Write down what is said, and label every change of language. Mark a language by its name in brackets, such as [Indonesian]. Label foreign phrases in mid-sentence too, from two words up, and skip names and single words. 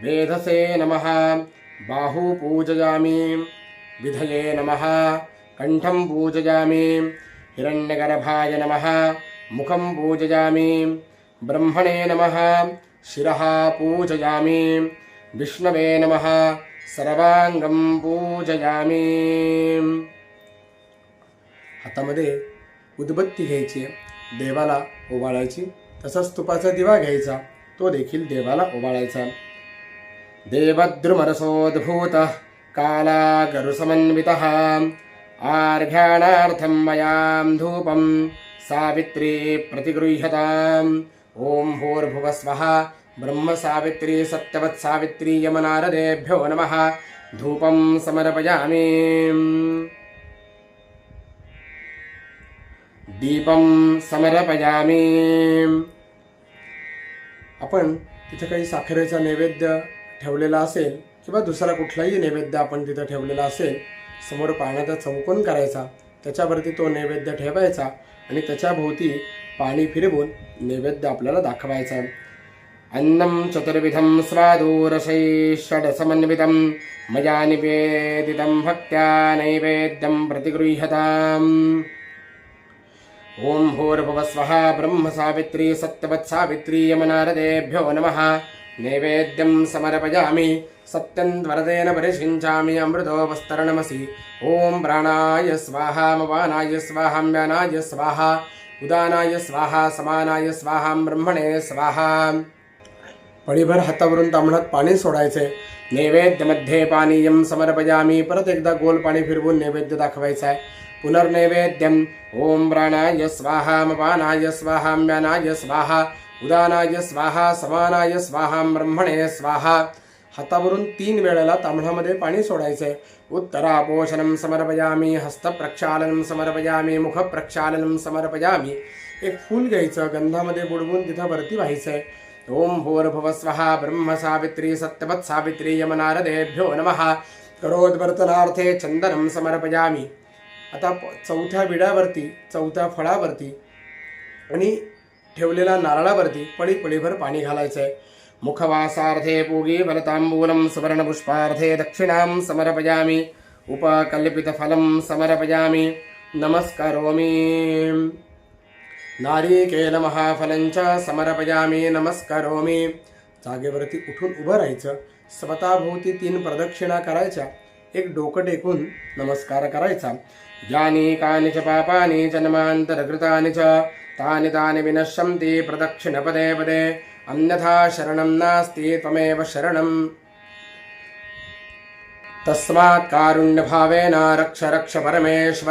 [Sanskrit] वेधसे नमः बाहू पूजयामि विधये नमः कंठं पूजयामि हिरण्यगर्भाय नमः मुखं पूजयामि ब्रह्मणे नमः शिरः पूजयामि विष्णवे नमः सर्वांगं पूजयामि। [Marathi] हातामध्ये उदबत्ती घ्यायची, देवाला ओवाळायची, तसंच तुपाचा दिवा घ्यायचा, तो देखील देवाला ओवाळायचा। [Sanskrit] देवद्रुमरसोद्भूतः कालागरुसमन्वितः आर्घ्याणार्थं मयां धूपं सावित्री प्रतिगृह्यताम्। ओम भूर्भुवः स्वः ब्रह्म सावित्री सत्यवत् सावित्री यमनारदेभ्यो नमः। धूपं समर्पयामि, दीपं समर्पयामि। [Marathi] आपण तिथे काही साखरेचा नैवेद्य ठेवलेला असेल किंवा दुसरा कुठलाही नैवेद्य आपण तिथे ठेवलेला असेल, समोर पाण्याचा चौकोन करायचा, त्याच्यावरती तो नैवेद्य ठेवायचा आणि त्याच्या भोवती पाणी फिरवून नैवेद्य आपल्याला दाखवायचा। [Sanskrit] अन्नं चतुर्विधं स्वादुरसैः षड्समन्वितं मया निवेदितं भक्त्या नैवेद्यं प्रतिगृह्यताम्। ओम भूर्भुवः स्वः ब्रह्म सावित्री सत्यवत् सावित्री यमनारदेभ्यो नमः। नैवेद्यं समर्पयामि सत्यन्वरदेन परिषिञ्चामि अमृतोपस्तरणमसि। ओम प्राणाय स्वाहा मवानाय स्वाहा म्यानाय स्वाहा उदानाय स्वाहा समानाय स्वाहा ब्रह्मणे स्वाहा। [Marathi] पळीभर हातावरून तांबणात पाणी सोडायचे, नैवेद्यमध्ये [Sanskrit] पानीयं समर्पयामि। [Marathi] परत एकदा गोल पाणी फिरवून नैवेद्य दाखवायचा आहे। [Sanskrit] पुनर्नैवेद्यम ओम प्राणाय स्वाहा मपानाय स्वाहा म्यानाय स्वाहा उदानाय स्वाहा समानाय स्वाहा ब्रह्मणे स्वाहा। [Marathi] हातावरून 3 वेळेला तांबणामध्ये पाणी सोडायचे। [Sanskrit] उत्तरापोषणं समर्पयामि हस्तप्रक्षालनं समर्पयामि मुखप्रक्षालनं समर्पयामि। [Marathi] एक फूल घ्यायचं, गंधामध्ये बुडवून तिथं वरती व्हायचंय। [Sanskrit] ओम भूर्भुवः स्वः ब्रह्म सावित्री सत्यवत् सावित्री यमनारदेभ्यो नमः। करोद्वर्तनार्थे चंदनं समर्पयामि। [Marathi] आता चौथ्या विड्यावरती, चौथ्या फळावरती आणि ठेवलेल्या नारळावरती पळीभर पाणी घालायचंय। [Sanskrit] मुखवासार्थे पूगी वरतांबूलं सुवर्णपुष्पार्थे दक्षिणां समर्पयामि। उपकल्पितफलं समर्पयामि नमस्करोमि। नारिकेलमहाफलं च समर्पयामि नमस्करोमि। [Marathi] जागेवरती उठून उभं राहायचं, स्वतःभोवती 3 प्रदक्षिणा करायच्या, एक डोकं टेकून नमस्कार करायचा। [Sanskrit] यानि कानि च पापानि जन्मान्तरकृतानि च तानि तानि विनश्यन्ति प्रदक्षिणपदे पदे अन्यथा शरणं नास्ति त्वमेव शरणम्। तस्मात् कारुण्यभावेन रक्ष रक्ष परमेश्वर।